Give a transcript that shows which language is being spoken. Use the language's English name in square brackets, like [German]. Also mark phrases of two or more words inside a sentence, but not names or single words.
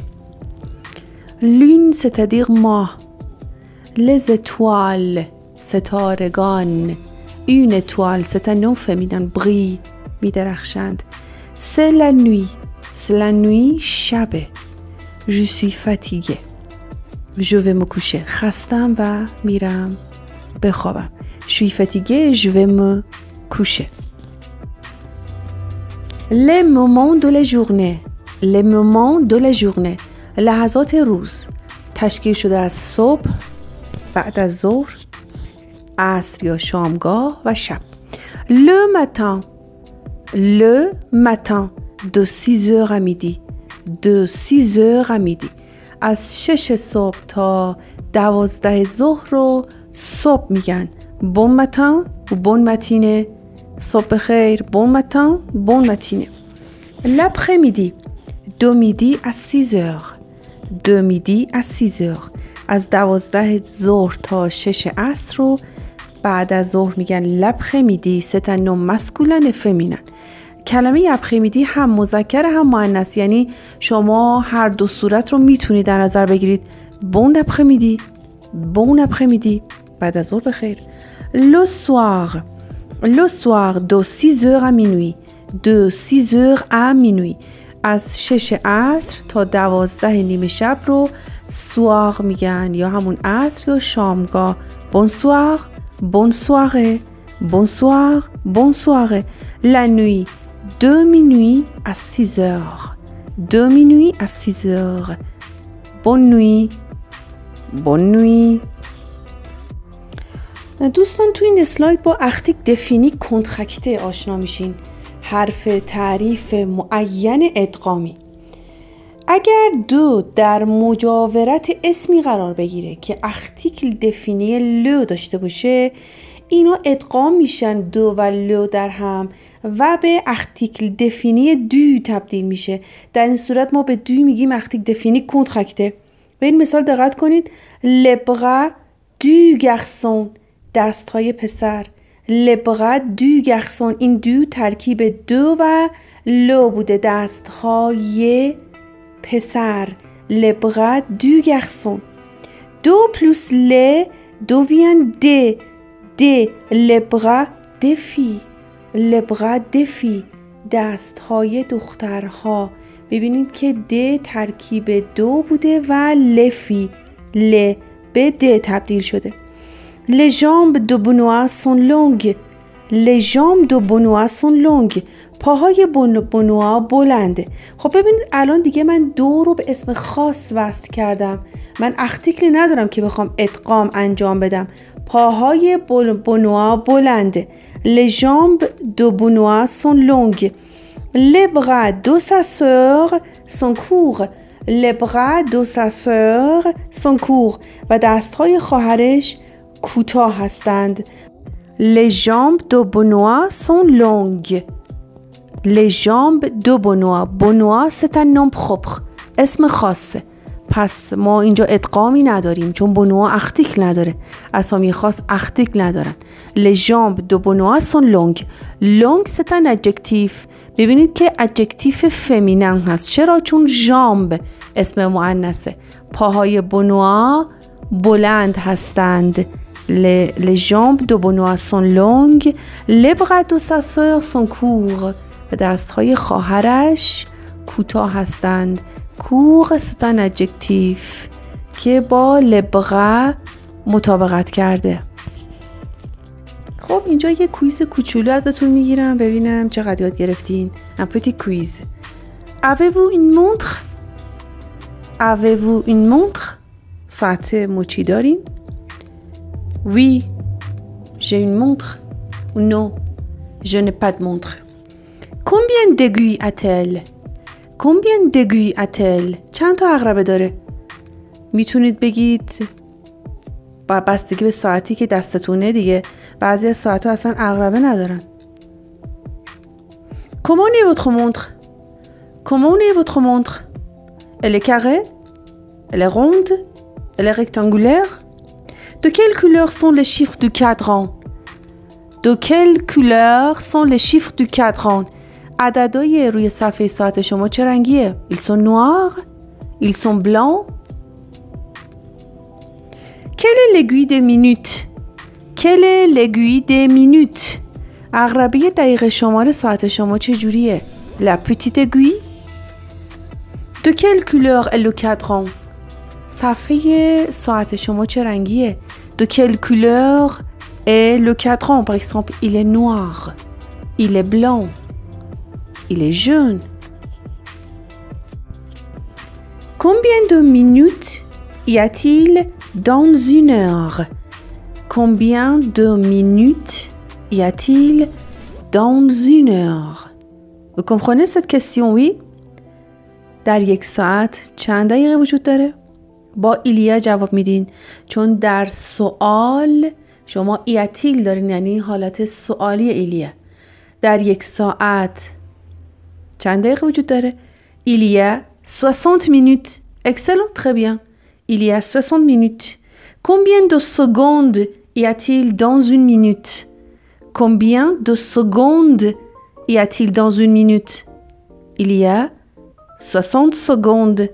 [French] Lune, c'est-à-dire moi. Les étoiles, ستارگان. Une étoile, c'est un nom féminin. Brille, می‌درخشند. C'est la nuit. C'est la nuit, شبه. Je suis fatiguée. Je vais me coucher. [Persian] خستم و میرم بخوابم. [French] Je suis fatiguée, je vais me coucher. Les moments de la journée. Les moments de la journée. [Persian] لحظات روز. تشکیل شده از صبح، بعد از ظهر، عصر یا شامگاه و شب. [French] Le matin. Le matin. De 6h à midi. De 6h à midi. [Persian] از 6 صبح تا 12 ظهر رو صبح میگن. [French] Bon matin و bon matinée. [Persian] صبح بخیر. [French] Bon matin, bon matinée. L'après-midi. De midi à 6h. De midi à 6h. [Persian] از 12 ظهر تا 6 عصر رو بعد از ظهر میگن l'après-midi. [French] C'est un nom masculin et féminin. [Persian] کلمه après-midi هم مذکر هم مؤنث، یعنی شما هر دو صورت رو میتونید در نظر بگیرید. [French] Bon après-midi. Bon après-midi. [Persian] بعد از ظهر بخیر. [French] Le soir. Le soir de 6h à minuit. De 6h à minuit. [Persian] از 6 عصر تا 12 نیمه شب رو soir میگن یا همون عصر یا شامگاه. [French] Bonsoir. Bonne soirée. Bonsoir. Bonne soirée. La nuit. De minuit à 6h. De minuit à 6h. Bonne nuit. Bonne nuit. [Persian] دوستان تو این اسلاید با [French] article défini contracté [Persian] آشنا میشین. حرف تعریف معین ادغامی. اگر دو در مجاورت اسمی قرار بگیره که [French] article défini le [Persian] داشته باشه اینا ادغام میشن دو و لو در هم و به [French] article défini du [Persian] تبدیل میشه. در این صورت ما به دو میگیم [French] article défini contracté. [Persian] به این مثال دقت کنید. [French] Les bras du garçon. [Persian] دستهای پسر. [French] Les bras du garçon. [Persian] این دو ترکیب دو و لو بوده. دستهای پسر. [French] Les bras du garçon. دو plus les devient des. Des. Les bras des filles. Les bras des filles. [Persian] دستهای دخترها. ببینید که د ترکیب دو بوده و لفی ل به د تبدیل شده. [French] Les jambes de Benoît sont longues. Les jambes de Benoît sont longues. [Persian] پاهای بنوا بلنده. خب ببینید الان دیگه من دو رو به اسم خاص وصل کردم. من اختیکلی ندارم که بخوام ادغام انجام بدم. پاهای بنوا بلنده. [French] Les jambes de Benoît sont longues. Les bras de sa sœur sont courts. Les bras de sa sœur sont courts. [Persian] و دستهای خواهرش کوتاه هستند. [French] Les jambes de Benoît sont longues. Les jambes de Benoît. Benoît c'est un nom propre. [Persian] اسم خاصه. پس ما اینجا ادغامی نداریم چون بنوا اختیکل نداره. اسامی خاص اختیکل ندارن. [French] Les jambes de Benoît sont longues. Long c'est un adjectif. [Persian] ببینید که [French] adjectif féminin [Persian] هست. چرا؟ چون جامب اسم مؤنثه. پاهای بنوا بلند هستند. [French] Les jambes de Benoît sont longues. Les bras de sa sœur sont courts. [Persian] و دستهای خواهرش کوتاه هستند. [French] court c'est un adjectif [Persian] که با [French] les bras [Persian] مطابقت کرده. خب اینجا یه کویز کوچولو ازتون میگیرم ببینم چقدر یاد گرفتین. [French] un petit quiz. Avez-vous une montre? Avez-vous une montre? [Persian] ساعت مچی دارین؟ [French] Oui, j'ai une montre. Non, je n'ai pas de montre. Combien d'aiguilles a-t-elle? Combien d'aiguilles a-t-elle? [Persian] چند تا عقربه داره؟ میتونید بگید با بستگی به ساعتی که دستتونه دیگه. بعضی از ساعت‌ها اصلا عقربه ندارن. [French] Comment est votre montre? Comment est votre montre? Elle est carrée? Elle est ronde? Elle est rectangulaire? De quelle couleur sont les chiffres du cadran? De quelle couleur sont les chiffres du cadran? [Persian] عددهای روی صفحه ساعت شما چه رنگیه؟ [French] Ils sont noirs? Ils sont blancs? Quelle est l'aiguille des minutes? Quelle est l'aiguille des minutes? [Persian] عقربه دقیقه شمار ساعت شما چه جوریه؟ [French] La petite aiguille? De quelle couleur est le cadran? [Persian] صفحه ساعت شما چه رنگیه؟ [French] De quelle couleur est le cadran? Par exemple, il est noir. Il est blanc. Il est jaune. Combien de minutes y a-t-il dans une heure? Combien de minutes y a-t-il dans une heure? Vous comprenez cette question, oui? [Persian] در یک ساعت چند دقیقه وجود داره؟ با [French] il y a [Persian] جواب میدین چون در سوال شما [French] y a-t-il [Persian] دارین، یعنی حالت سوالی [French] il y a. [Persian] در یک ساعت چند دقیقه وجود داره؟ [French] il y a 60 minutes. Excellent, très bien. Il y a 60 minutes. Combien de secondes y a-t-il dans une minute? Combien de secondes y a-t-il dans une minute? Il y a 60 secondes.